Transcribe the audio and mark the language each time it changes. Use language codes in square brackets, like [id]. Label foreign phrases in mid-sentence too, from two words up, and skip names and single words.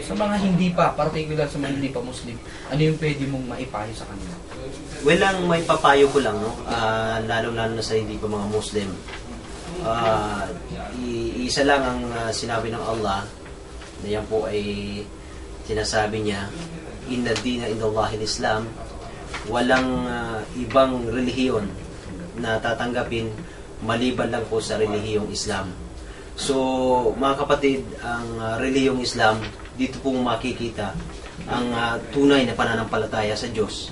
[tl] Sa mga hindi pa, particular sa mga hindi pa Muslim, ano yung pwede mong maipayo sa kanila? Well, ang may papayo ko lang, no? Lalo-lalo na sa hindi pa mga Muslim. Isa lang ang sinabi ng Allah, na yan po ay sinasabi niya, [ar] inna dina indallahi Islam, [tl] walang ibang relihiyon na tatanggapin maliban lang po sa relihiyong Islam. So mga kapatid, ang relihiyong Islam, dito pong makikita ang tunay na pananampalataya sa Diyos.